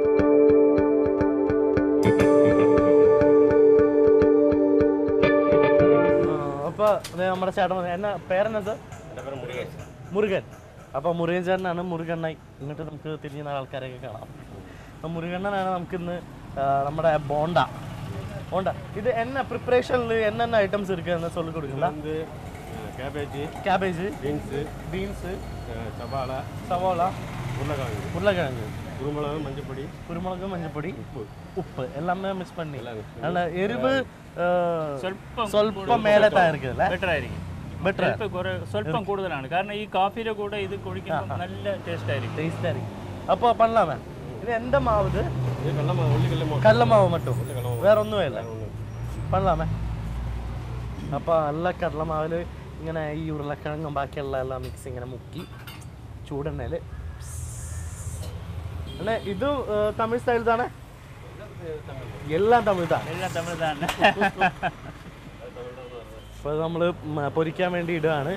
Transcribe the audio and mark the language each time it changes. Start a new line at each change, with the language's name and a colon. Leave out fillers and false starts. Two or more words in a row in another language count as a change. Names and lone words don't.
Malayalam: അപ്പൊ നമ്മുടെ ചേട്ടൻ എന്നാ പേരെന്നത്? മുരുകൻ. അപ്പൊ മുരുകൻ ചേട്ടനാണ്. മുരുകണ്ണായി ഇങ്ങോട്ട് നമുക്ക് തിരിഞ്ഞ ആൾക്കാരെയൊക്കെ കാണാം. അപ്പൊ മുരുകണ്ണനാണ് നമുക്കിന്ന് നമ്മുടെ ബോണ്ട.
Tamil: இது என்ன ப்ரிப்பரேஷன்ல என்னென்ன ஐட்டம்ஸ் இருக்குன்னு சொல்லி கொடுங்களா? வந்து கேபேஜ், பீன்ஸ், சவாலா, உருளைக்கிழங்கு, குருமிளகு, மஞ்சப்பொடி, உப்பு எல்லாமே மிக்ஸ் பண்ணி நல்ல எரிவு
Malayalam: സ്വല്പം മേലെ തായിരിക്കും. സ്വല്പം കൂടുതലാണ്. കാരണം ഈ കാഫിയുടെ കൂടെ ഇത് കുടിക്കുമ്പോൾ നല്ല ടേസ്റ്റ് ആയിരിക്കും.
Tamil: அப்போ பண்ணலாமே. இது எந்த மாவு? இது கடல மாவு மட்டும், வேற ஒன்றுமே இல்லை. பண்ணலாமே.
Malayalam: അപ്പോൾ നല്ല കടലമാവിൽ ഇങ്ങനെ ഈ ഉരുളക്കിഴങ്ങും ബാക്കിയുള്ള എല്ലാം മിക്സ് ഇങ്ങനെ മുക്കി ചൂടെണ്ണയിൽ. അല്ലേ ഇത് തമിഴ് സ്റ്റൈൽ താണേ? എല്ലാം തമിഴ് തന്നെ. അപ്പോൾ നമ്മൾ പൊരിക്കാൻ വേണ്ടി ഇടുകയാണ്.